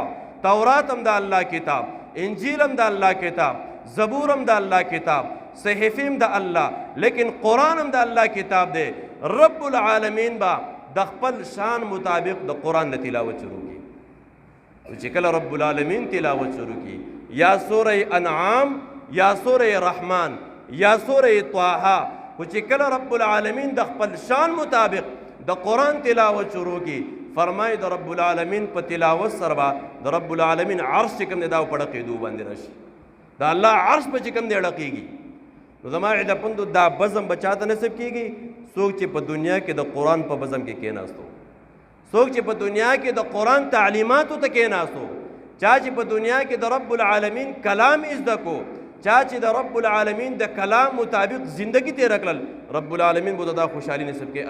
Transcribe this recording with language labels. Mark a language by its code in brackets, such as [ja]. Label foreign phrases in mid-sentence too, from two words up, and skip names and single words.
[ps] تورات هم د الله کتاب، انجیل هم د الله کتاب، زبور هم د الله کتاب، صحیفې هم د الله، لیکن قرآن هم د الله کتاب دی. رب العالمین به د خپل شان مطابق د قرآن د تلاوت شروع کی. چې کله رب العالمین تلاوت شروع کی یا سورہ انعام یا سورہ رحمان یا سورہ طه، خو چې کله رب العالمین د خپل شان مطابق د قرآن تلاوت شروع کی فرمای د رب العالمین په تلاوت سره به د رب العالمین عرش چې کوم دی دا په ډقېدو باندې راشي، د الله عرش به چې کوم دی ډقېږي. نو زما عیده پندو دا بزم به چاته نصیب کېږي څوک چې په دنیا کې د قرآن په بزم کې کېناستو، څوک چې په دنیا کې د قرآن تعلیماتو ته کېناستو، چا چې په دنیا کې د رب العالمین کلام زده کو، چا چې د رب العالمین د کلام مطابق زندگی تیر کړل رب العالمین به دا خوشحالي نصیب کړي.